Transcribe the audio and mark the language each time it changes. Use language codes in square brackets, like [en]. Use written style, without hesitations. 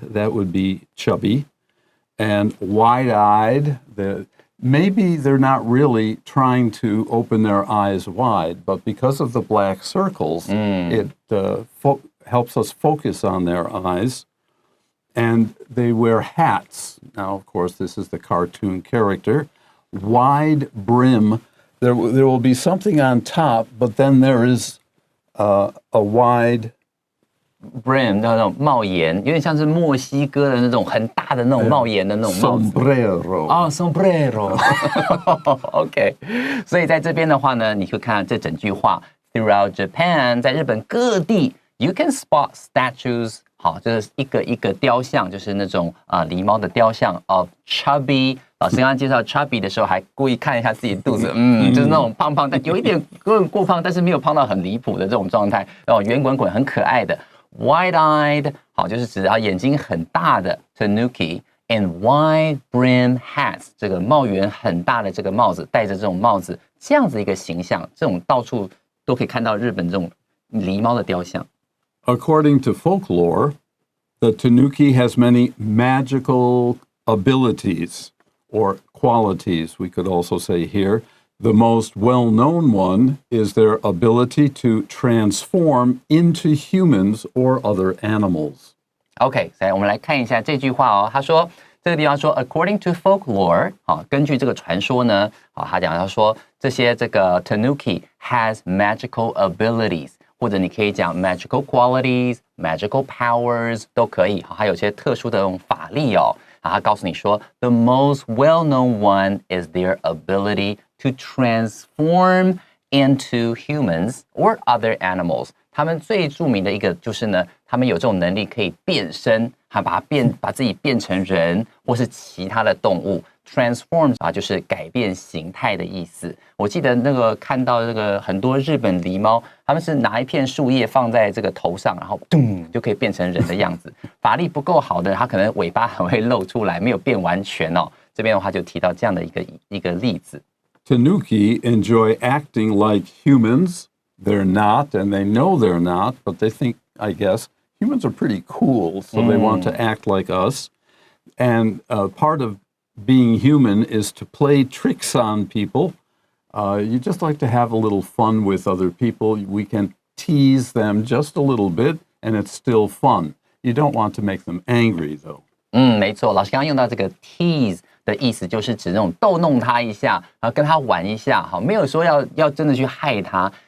[en] That would be chubby. And wide-eyed, maybe they're not really trying to open their eyes wide, but because of the black circles, it helps us focus on their eyes. And they wear hats. Now, of course, this is the cartoon character. Wide brim. There will be something on top, but then there is a wide [zh] brim 那种帽檐，有点像是墨西哥的那种很大的那种帽檐的那种帽子。 [en] sombrero [zh] 哦 ，sombrero。OK， 所以在这边的话呢，你会看这整句话 ， [en] Throughout Japan， [zh] 在日本各地 ， [en] you can spot statues。 [zh] 好，就是一个一个雕像，就是那种狸猫的雕像 [en] of chubby。 [zh] 老师刚刚介绍 chubby 的时候，还故意看一下自己肚子，就是那种胖胖，但有一点过胖，但是没有胖到很离谱的这种状态，圆滚滚很可爱的。 Wide-eyed， 好，就是指眼睛很大的 [en] Tanuki and wide brim hats， [zh] 这个帽檐很大的这个帽子，戴着这种帽子，这样子一个形象，这种到处都可以看到日本这种狸猫的雕像。 [en] According to folklore, the Tanuki has many magical abilities or qualities, we could also say here. The most well-known one is their ability to transform into humans or other animals. [zh] OK， 所以我们来看一下这句话哦。他说这个地方说 ， [en] according to folklore， [zh] 根据这个传说呢，他说这些这个 [en] Tanuki has magical abilities， [zh] 或者你可以讲 [en] magical qualities、 magical powers [zh] 都可以。还有些特殊的这种法力哦。他告诉你说 ， [en] the most well-known one is their ability to transform into humans or other animals。 [zh] 他们最著名的一个就是呢，他们有这种能力可以变身，把自己变成人或是其他的动物。 Transform 就是改变形态的意思。我记得那个看到这个很多日本狸猫，他们是拿一片树叶放在这个头上，然后咚就可以变成人的样子。法力不够好的，它可能尾巴还会露出来，没有变完全哦。这边的话就提到这样的一个例子。 [en] Tanuki enjoy acting like humans. They're not, and they know they're not, but they think, I guess, humans are pretty cool, so they want to act like us. And part of being human is to play tricks on people. You just like to have a little fun with other people. We can tease them just a little bit, and it's still fun. You don't want to make them angry, though. [zh] 没错，老师刚刚用到这个 tease 的意思，就是指那种逗弄他一下，然后跟他玩一下，好，没有说要真的去害他。